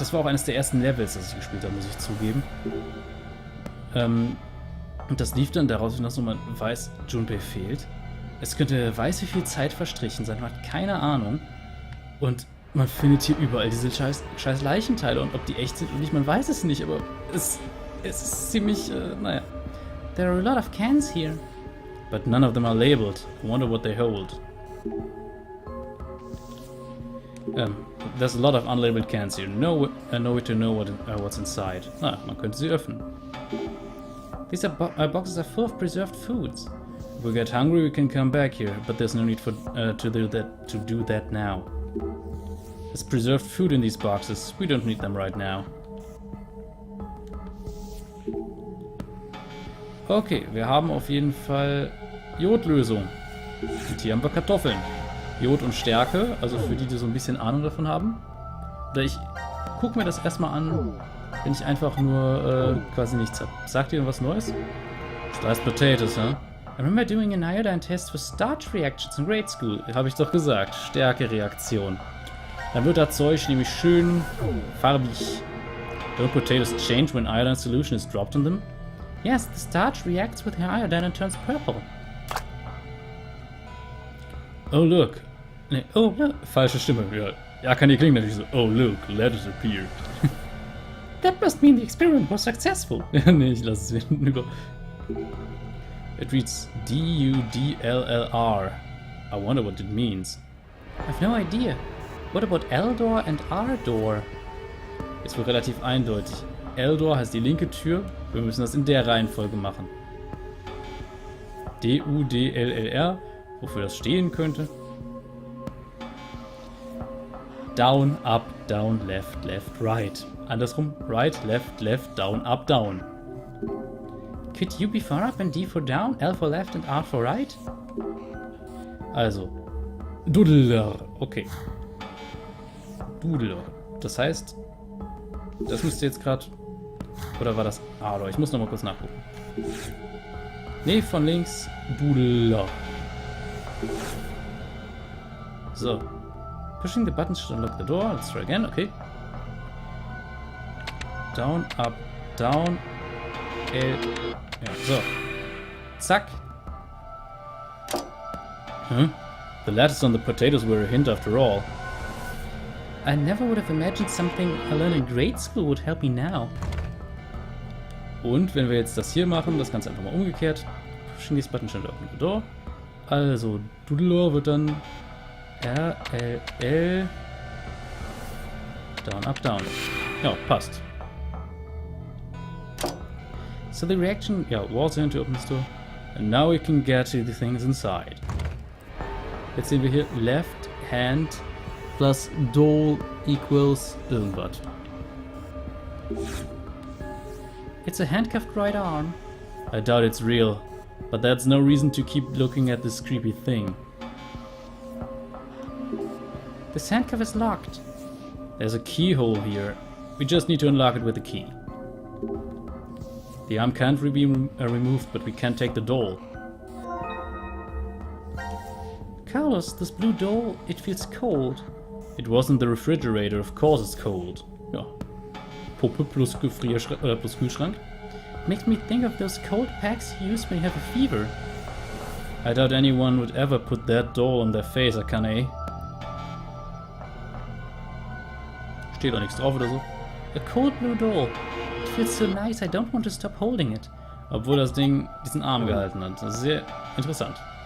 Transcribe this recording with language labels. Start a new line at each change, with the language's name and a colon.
German: Das war auch eines der ersten Levels, das ich gespielt habe, muss ich zugeben. Und das lief dann daraus hinaus, wo man weiß, Junpei fehlt. Es könnte weiß wie viel Zeit verstrichen sein, man hat keine Ahnung. Und man findet hier überall diese scheiß Leichenteile und ob die echt sind oder nicht, man weiß es nicht, aber es ist ziemlich, naja.
English: There are a lot of cans here. But none of them are labeled. I wonder what they hold. There's a lot of unlabeled cans here. No way to know what's inside.
German: Ah, man könnte sie öffnen.
English: These boxes are full of preserved foods. If we get hungry, we can come back here, but there's no need for to do that now. There's preserved food in these boxes. We don't need them right now.
German: Okay, wir haben auf jeden Fall Jodlösung. Und hier haben wir Kartoffeln. Jod und Stärke, also für die so ein bisschen Ahnung davon haben. Oder ich gucke mir das erstmal an, wenn ich einfach nur quasi nichts habe. Sagt ihr was Neues?
English: Sliced potatoes, huh? I remember doing an iodine test for starch reactions in grade school.
German: Habe ich doch gesagt. Stärke-Reaktion. Dann wird das Zeug nämlich schön farbig.
English: Don't potatoes change when iodine solution is dropped on them? Yes, the starch reacts with iodine and turns purple. Oh, look. Nee, oh, look.
German: Falsche Stimme. Ja, kann die klingen natürlich so.
English: Oh, look, letters appeared. That must mean the experiment was successful.
German: Nee, ich lasse es wieder.
English: It reads D-U-D-L-L-R. I wonder what it means. I've no idea. What about L-Door and R-Door?
German: Ist wohl relativ eindeutig. L-Door heißt die linke Tür. Wir müssen das in der Reihenfolge machen. D-U-D-L-L-R. Wofür das stehen könnte.
English: Down, up, down, left, left, right. Andersrum, right, left, down, up, down. Could U be for up and D for down, L for left and R for right?
German: Also, Doodler, okay. Doodler, das heißt, das müsste jetzt gerade, oder war das A? Ich muss nochmal kurz nachgucken. Nee, von links, Doodler. So.
English: Pushing the buttons should unlock the door. Let's try again, okay. Down, up, down, L.
German: Ja, so. Zack.
English: The lettuce on the potatoes were a hint after all. I never would have imagined something I learned in grade school would help me now.
German: Und wenn wir jetzt das hier machen, das Ganze einfach mal umgekehrt.
English: Pushing these buttons should open the door.
German: Also, Doodler wird dann R, L, L.
English: Down, up, down.
German: Ja, passt.
English: So the reaction, was in to open the door. And now we can get to the things inside.
German: Jetzt sehen wir hier
English: left hand plus doll equals
German: irgendwas.
English: It's a handcuffed right arm. I doubt it's real, but that's no reason to keep looking at this creepy thing. This handcuff is locked. There's a keyhole here. We just need to unlock it with a key. The arm can't be removed, but we can take the doll. Carlos, this blue doll, it feels cold. It wasn't the refrigerator, of course it's cold. Ja.
German: Puppe plus plus Kühlschrank.
English: Makes me think of those cold packs you use when you have a fever. I doubt anyone would ever put that doll on their face, Akane.
German: Steht da nichts drauf oder so.
English: A cold blue doll. It feels so nice, I don't want to stop holding it.
German: Obwohl das Ding diesen Arm gehalten hat. Das ist sehr interessant.